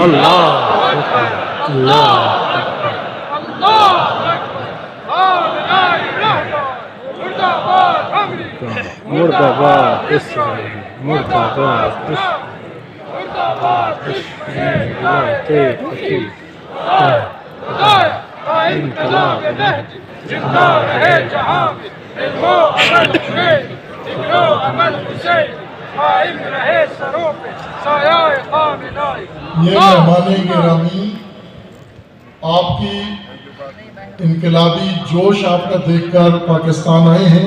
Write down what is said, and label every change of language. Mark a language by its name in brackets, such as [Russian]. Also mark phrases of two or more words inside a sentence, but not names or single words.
[Arabic] الله اکبر، [Urdu] الله مرداباد اسرائیل، مرداباد ولایت فقیه انقلاب مهدی زندہ رہے جہاں میں علم و عمل حسین، ذکر و عمل حسین، قائم رہے سروں پہ سایہ خامنائی. یہ مہمان گرامی، آپ کی انقلابی جوش آپ کا دیکھ کر پاکستان آئے ہیں.